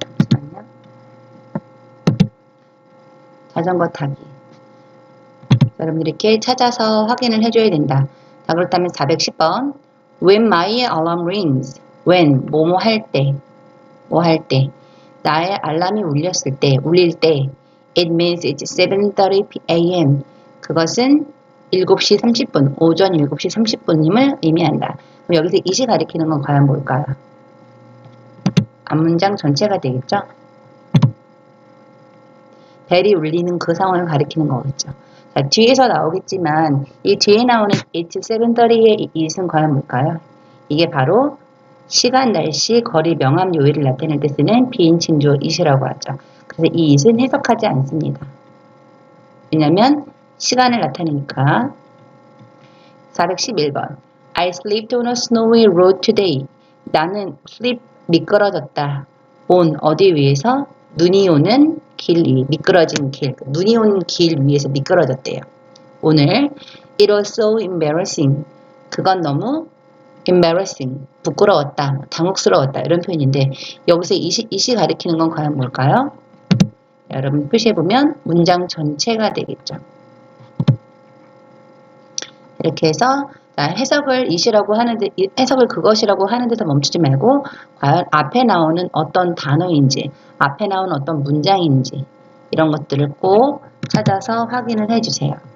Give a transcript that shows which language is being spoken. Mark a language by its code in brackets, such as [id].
[ko] 잠시만요. 자전거 타기. 여러분들 이렇게 찾아서 확인을 해줘야 된다. 자, 그렇다면 410번 [en] When my alarm rings. [ko] When 뭐뭐 할 때. 뭐 할 때. 나의 알람이 울릴 때 [en] It means it's 7:30 a.m. [ko] 그것은 7시 30분, 오전 7시 30분임을 의미한다. 그럼 여기서 it이 가리키는 건 과연 뭘까요? 앞문장 전체가 되겠죠? 벨이 울리는 그 상황을 가리키는 거겠죠. 자, 뒤에서 나오겠지만 이 뒤에 나오는 [en] it's 7:30 [ko] 의 it은 과연 뭘까요? 이게 바로 시간, 날씨, 거리, 명암, 요일을 나타낼 때 쓰는 비인칭 주어 it이라고 하죠. 그래서 이 it은 해석하지 않습니다. 왜냐하면 시간을 나타내니까. [en] 411번 I slipped on a snowy road today. [ko] 나는 slip, 미끄러졌다. on, 어디 위에서? 눈이 오는 길 위, 미끄러진 길. 눈이 오는 길 위에서 미끄러졌대요. [en] 오늘 It was so embarrassing. [ko] 그건 너무 embarrassing, 부끄러웠다, 당혹스러웠다 이런 표현인데 여기서 it이 가리키는 건 과연 뭘까요? 여러분 표시해보면 문장 전체가 되겠죠. 이렇게 해서 해석을 it이라고 하는데 해석을 그것이라고 하는 데서 멈추지 말고 과연 앞에 나오는 어떤 단어인지 앞에 나오는 어떤 문장인지 이런 것들을 꼭 찾아서 확인을 해주세요.